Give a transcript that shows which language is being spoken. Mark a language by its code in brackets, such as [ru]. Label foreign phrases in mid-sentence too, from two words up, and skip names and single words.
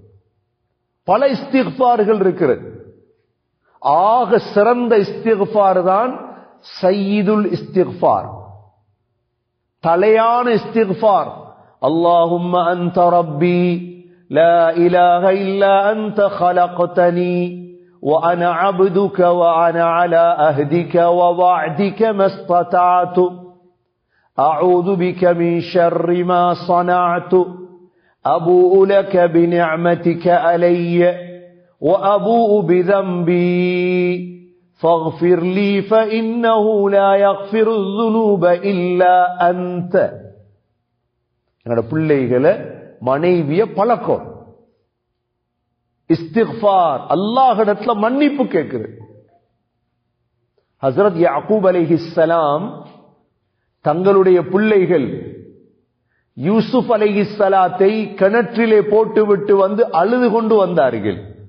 [ta] பல இஸ்திக்ஃபார்கள் இருக்கிறது. ஆக சிறந்த இஸ்திக்ஃபார் தான் [ar] سيد الاستغفار, [ta] தலையான இஸ்திக்ஃபார். [ar] اللهم أنت ربي لا إله إلا أنت خلقتني وأنا عبدك وأنا على أهدك ووعدك ما استطعت أعوذ بك من شر ما صنعت أبوء لك بنعمتك علي وأبوء بذنبي فاغفر لي فإنه لا يغفر الذنوب إلا أنت. [ta] என்னோட பிள்ளைகளை மனைவிய பழக்கம் இஸ்திக்ஃபார், அல்லாஹ்விடத்துல மன்னிப்பு கேட்கிறது. ஹஜ்ரத் யாக்கூப் அலைஹிஸ்ஸலாம் தங்களுடைய பிள்ளைகள் யூசுப் அலைஹிஸ்ஸலாத்தை கிணற்றிலே போட்டுவிட்டு வந்து அழுது கொண்டு வந்தார்கள்.